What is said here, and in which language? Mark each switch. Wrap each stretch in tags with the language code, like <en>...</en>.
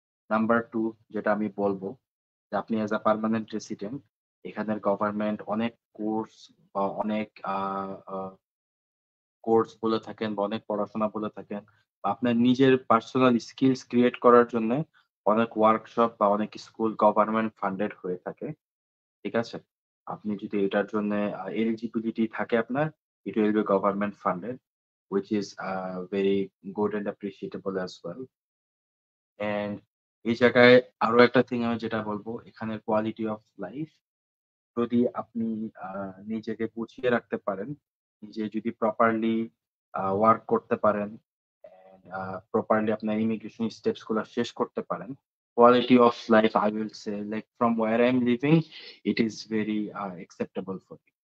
<bn>Number 2 যেটা আমি বলব যে আপনি অ্যাজ আ পার্মানেন্ট রেসিডেন্ট এখানের গভর্নমেন্ট অনেক কোর্স বা অনেক আ কোর্স বলে থাকেন বা অনেক পড়াশোনা বলে থাকেন বা আপনার নিজের পার্সোনাল স্কিলস ক্রিয়েট করার জন্যে অনেক ওয়ার্কশপ বা অনেক স্কুল গভর্নমেন্ট ফান্ডেড হয়ে থাকে। ঠিক আছে? আপনি যদি এটার জন্যে এলিজিবিলিটি থাকে আপনার,</bn> <en>it will be government funded, which is very good and appreciable as well.</en> <bn>And এই জায়গায় আরো একটা থিং আমি যেটা বলব, এখানের কোয়ালিটি অফ লাইফ যদি আপনি আ নিজেকে গুছিয়ে রাখতে পারেন, নিজে যদি প্রপারলি ওয়ার্ক করতে পারেন অ্যান্ড প্রপারলি আপনার ইমিগ্রেশন স্টেপস গুলা শেষ করতে পারেন, quality of life</bn> <en>I will say like from where I'm living, it is very acceptable for me.</en>